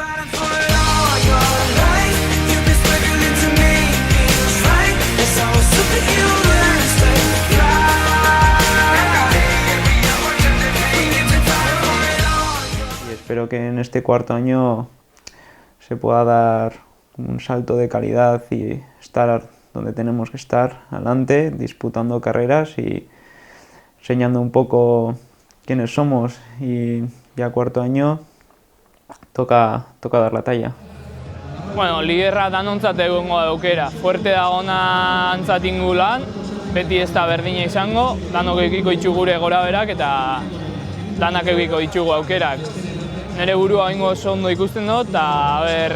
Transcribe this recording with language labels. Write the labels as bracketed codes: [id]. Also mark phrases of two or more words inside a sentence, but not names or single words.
[es] Y espero que en este cuarto año se pueda dar un salto de calidad y estar donde tenemos que estar, adelante, disputando carreras y enseñando un poco quiénes somos. Y ya cuarto año toca dar la talla. [eu] Bueno, liderra danontzat egongo da aukera. Fuerte dagona antzat ingulan, beti ez da berdina izango, danok edukiko ditugu gure gorabeherak eta danak edukiko ditugu aukerak. Nere burua oraingo oso ondo ikusten dut eta [es] a ver.